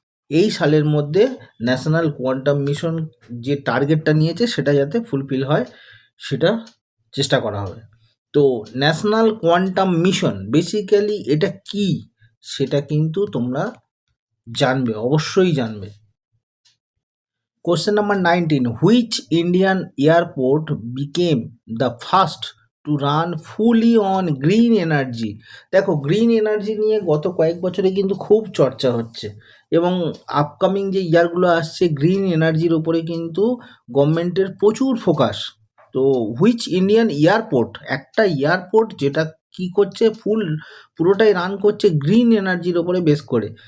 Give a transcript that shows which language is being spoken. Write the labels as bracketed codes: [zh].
[bn] এই সালের মধ্যে ন্যাশনাল কোয়ান্টাম মিশন যে টার্গেটটা নিয়েছে সেটা যাতে ফুলফিল হয় সেটা চেষ্টা করা হবে। তো ন্যাশনাল কোয়ান্টাম মিশন বেসিক্যালি এটা কি সেটা কিন্তু তোমরা জানবে, অবশ্যই জানবে। [en] Question number 19. Which Indian airport became the first to run fully on green energy? [bn] দেখো, গ্রিন এনার্জি নিয়ে গত কয়েক বছরে কিন্তু খুব চর্চা হচ্ছে এবং আপকামিং যে ইয়ারগুলো আসছে গ্রিন এনার্জির উপরে কিন্তু গভর্নমেন্টের প্রচুর ফোকাস। তো হুইচ ইন্ডিয়ান এয়ারপোর্ট, একটা এয়ারপোর্ট যেটা কি করছে পুরোটাই রান করছে গ্রিন এনার্জির ওপরে বেস করে।